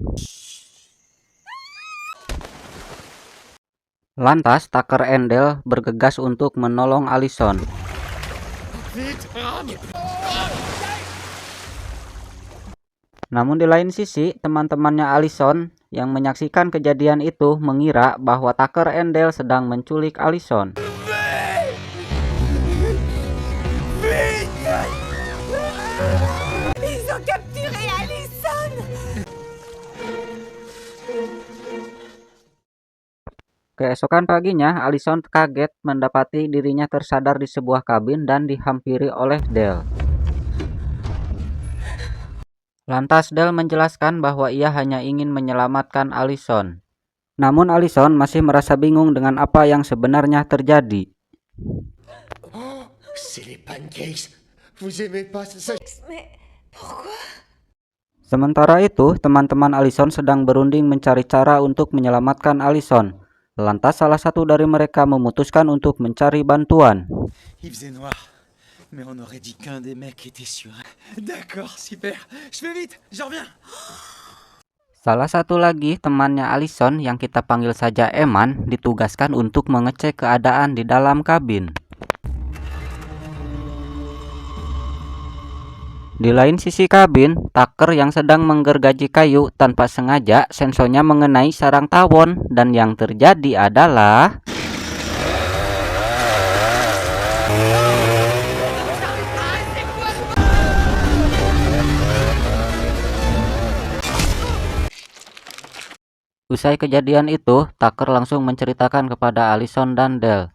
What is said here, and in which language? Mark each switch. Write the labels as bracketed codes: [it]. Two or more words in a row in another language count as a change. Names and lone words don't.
[id] Lantas Tucker and Dale bergegas untuk menolong Allison. Namun di lain sisi, teman-temannya Allison yang menyaksikan kejadian itu mengira bahwa Tucker and Dale sedang menculik Allison. [fr] Ils ont capturé Allison! [id] Keesokan paginya, Allison kaget mendapati dirinya tersadar di sebuah kabin dan dihampiri oleh Dale. Lantas Dale menjelaskan bahwa ia hanya ingin menyelamatkan Allison. Namun Allison masih merasa bingung dengan apa yang sebenarnya terjadi. [fr] Oh, c'est les pancakes. Vous aimez pas ça? Mais pourquoi? [id] Sementara itu, teman-teman Allison sedang berunding mencari cara untuk menyelamatkan Allison. Lantas salah satu dari mereka memutuskan untuk mencari bantuan. [fr] Il faisait noir, mais on aurait dit qu'un des mecs était sur un... D'accord, super. Je fais vite, j'en reviens. [id] Salah satu lagi temannya Allison yang kita panggil saja Eman ditugaskan untuk mengecek keadaan di dalam kabin. Di lain sisi kabin, Tucker yang sedang menggergaji kayu tanpa sengaja sensornya mengenai sarang tawon dan yang terjadi adalah usai kejadian itu, Tucker langsung menceritakan kepada Allison dan Dale.